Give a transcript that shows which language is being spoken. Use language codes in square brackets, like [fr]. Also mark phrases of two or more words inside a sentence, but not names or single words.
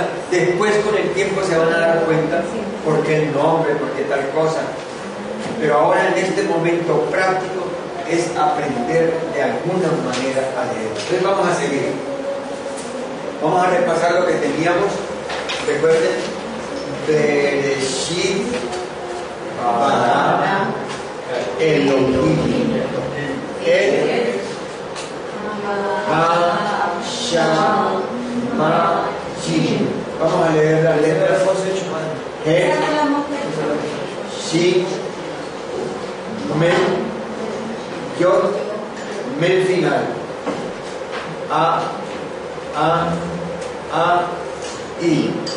[es] Después con el tiempo se van a dar cuenta por qué el nombre, por qué tal cosa. Pero ahora en este momento práctico es aprender de alguna manera a leer. Entonces vamos a seguir. Vamos a repasar lo que teníamos. Recuerden, [he] בראשית ברא אלוהים את השמים. [es] Vamos a leer las letras. Het, Shin, Mem, Yod, Mem final. I.